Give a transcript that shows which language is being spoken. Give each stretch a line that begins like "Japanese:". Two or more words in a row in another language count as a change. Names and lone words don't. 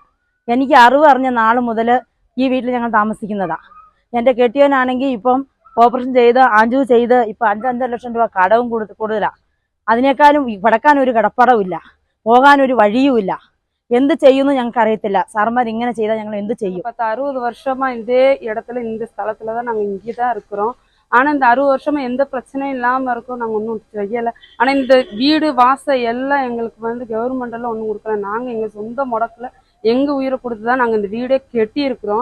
Malayalam: എനിക്ക് അറിവ് അറിഞ്ഞ നാൾ മുതൽ ഈ വീട്ടിൽ ഞങ്ങൾ താമസിക്കുന്നതാണ്. എൻ്റെ കെട്ടിയവനാണെങ്കിൽ ഇപ്പം ഓപ്പറേഷൻ ചെയ്ത് ആഞ്ചു ചെയ്ത് ഇപ്പം 5-5 ലക്ഷം രൂപ കടവും കൂടുതലാണ്. അതിനേക്കാളും കിടക്കാനൊരു കിടപ്പടവില്ല, പോകാനൊരു വഴിയുമില്ല. എന്ത് ചെയ്യുമെന്ന് ഞങ്ങൾക്ക് അറിയത്തില്ല. സാർമാർ ഇങ്ങനെ ചെയ്താൽ ഞങ്ങൾ എന്ത് ചെയ്യും?
Tamil: 60 வருஷமா இதே இடத்துல இந்த ஸ்தலத்துல தான் நாங்கள் இங்கே தான் இருக்கிறோம். ஆனால் இந்த 60 வருஷமா எந்த பிரச்சனையும் இல்லாமல் இருக்கோம். நாங்கள் ஒன்றும் செய்யலை. ஆனால் இந்த வீடு வாசல் எல்லாம் எங்களுக்கு கவர்மெண்டெல்லாம் ஒன்றும் கொடுக்கல. நாங்கள் எங்கள் சொந்த முடக்கில் எங்கள் உயிரை கொடுத்து தான் நாங்கள் இந்த வீடே கெட்டி இருக்கிறோம்.